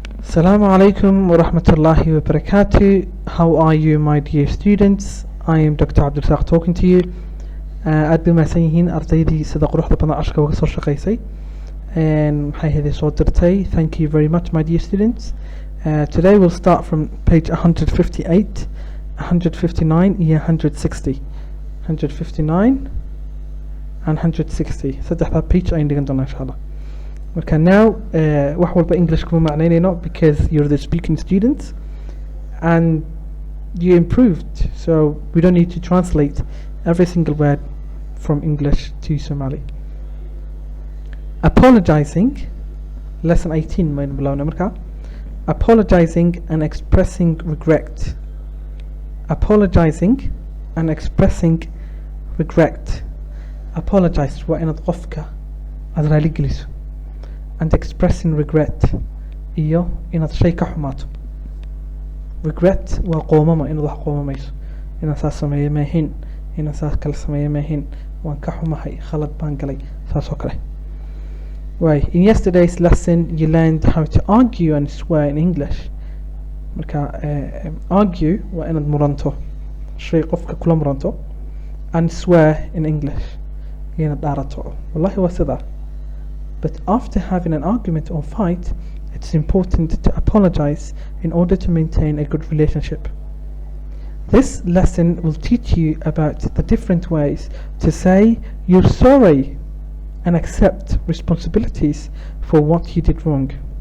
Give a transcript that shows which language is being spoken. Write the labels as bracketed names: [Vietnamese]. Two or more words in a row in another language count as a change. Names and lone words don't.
[Arabic] السلام عليكم ورحمة الله وبركاته. [English] How are you, my dear students? I am Dr. Abdulsaq talking to you. [Somali] Aad bay mahadsan yihiin ardaydii sida quruxda badan cashka uga soo shaqaysay. Maxay ahayd soo dirtay. [English] Thank you very much, my dear students. Today we'll start from page 158, 159 iyo 160. 159 and 160. [Somali] Saddexda page ayaan dhigan doonaa insha Allah. [English] Okay, now [Somali] wax walba English kuma macnaynayno [English] because you're the speaking students and you improved, so we don't need to translate every single word from English to Somali. Apologizing, lesson 18 [Somali] main bilowna marka. [English] Apologizing and expressing regret. Apologizing and expressing regret. [Somali] Apologize waa inaad qofka aad raali geliso. [English] And expressing regret [Somali] iyo inaad shay ka xumaato. Regret waa qoomama inaad wax qoomamayso, inaad saas sameeye maahin, inaad saas kale sameeye maahin, waan ka xumahay, khalad baan galay, saas oo kale. [English] Right, in yesterday's lesson you learned how to argue and swear in English. [Somali] Marka argue waa inaad muranto, shay qofka kula muranto, [English] and swear in English [Somali] inaad dhaarato. Wallahi waa sidaa. [English] But after having an argument or fight, it's important to apologize in order to maintain a good relationship. This lesson will teach you about the different ways to say you're sorry and accept responsibilities for what you did wrong.